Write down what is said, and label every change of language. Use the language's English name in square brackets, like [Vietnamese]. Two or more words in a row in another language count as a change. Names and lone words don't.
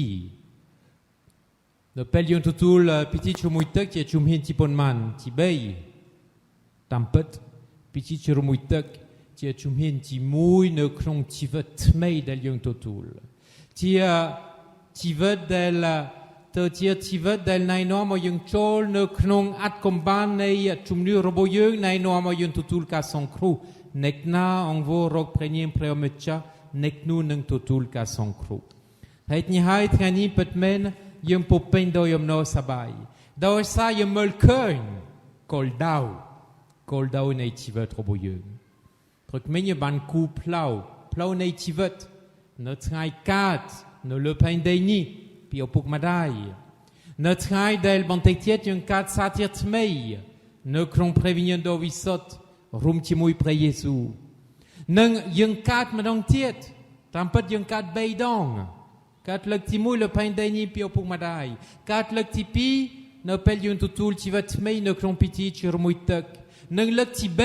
[Khmer] 2 នៅពេលយើងទទួលពិធីជ្រុំទឹកជាជំហានទីប៉ុន្មានទី3តាមពិតពិធីជ្រុំទឹកជាជំហានទី1នៅក្នុងជីវិតថ្មីដែលយើងទទួលជាជីវិតដែលទៅជាជីវិតដែលណែនាំឲ្យយើង ចូលនៅក្នុងអត្តកម្បាននៃជំនឿរបស់យើងណែនាំឲ្យយើងទទួលការសង្គ្រោះ nek na ong vo rok preniem preomecha nek nu នឹងទទួលការសង្គ្រោះហើយនេះហើយថ្ងៃ នេះពិតមែនយើងពុពេញដោយអំណរសប្បាយដោយសារយើងមើលឃើញគោលដៅនៃជីវិតរបស់យើងព្រោះមិញបាន គូផ្លូវនៃជីវិតនៅថ្ងៃកើតនៅលើផែនដីនេះពីឪពុកម្ដាយនៅថ្ងៃដែលបន្តិចទៀតយើងកើតសាជាថ្មីនៅក្នុងព្រះវិញ្ញាណដ៏វិសុទ្ធរួមជាមួយព្រះយេស៊ូវនិងយើងកើតម្ដងទៀតតាមពិតយើងកើត3ដងកើតលើកទី1លើផែនដីនេះពីឪពុកម្ដាយកើតលើកទី2នៅពេលយើងទទួលជីវិតថ្មីនៅក្នុងពិធីជ្រមុជទឹកនិងលើកទី